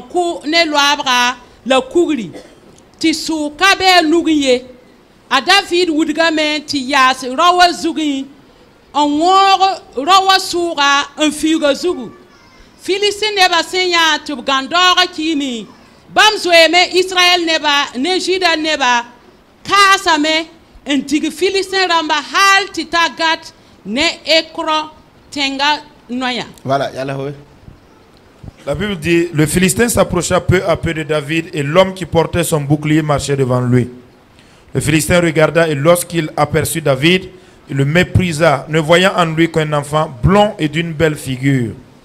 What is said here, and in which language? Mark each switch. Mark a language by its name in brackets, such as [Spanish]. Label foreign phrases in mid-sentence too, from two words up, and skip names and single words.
[Mossi] kʋ ne loabga la kugri tɩ sʋʋg ka bee lugẽ ye a david wudgame tɩ yaas ra wa zugẽ n wõog ra wa sʋʋga n fiuga zugu filisi nebã sẽn yã tɩ b gãn-daoogã kiime bãmb zoeeme israyɛl neba ne zɩda neba kaasame n tig filisi rãmba hal tɩ t'a gat ne écran tẽnga noyã. Voilà, yalla hoy. [French] La Bible dit, le Philistin s'approcha peu à peu de David et l'homme qui portait son bouclier marchait devant lui. Le Philistin regarda et lorsqu'il aperçut David, il le méprisa, ne voyant en lui qu'un enfant blond et d'une belle figure.